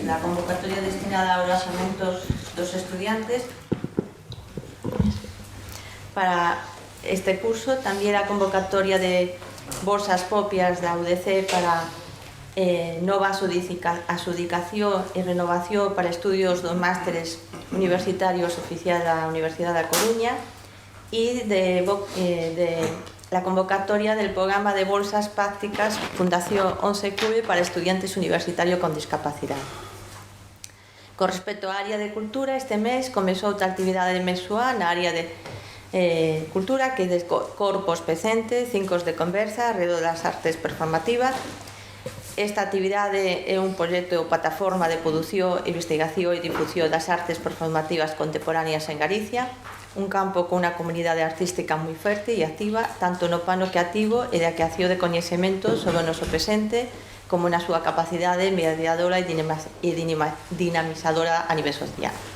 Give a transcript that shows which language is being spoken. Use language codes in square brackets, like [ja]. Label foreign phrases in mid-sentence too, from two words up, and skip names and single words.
[gl] La convocatoria destinada aos orzamentos dos estudiantes para este curso, tamén a convocatoria de bolsas propias da UDC para nova adjudicación e renovación para estudios dos másteres universitarios oficial da Universidade da Coruña [es] y de la convocatoria del programa de bolsas prácticas Fundación 11 para estudiantes universitarios con discapacidad. [gl] Con respecto á área de cultura, este mes comezou outra actividade mensual na área de cultura que de corpos presentes, cincos de conversa alrededor das artes performativas. Esta actividade é un proxecto ou plataforma de produción, investigación e difusión das artes performativas contemporáneas en Galicia, un campo con unha comunidade artística moi fértil e activa, tanto no plano creativo e da creación de coñecemento sobre o noso presente, como na súa capacidade mediadora e dinamizadora a nivel social.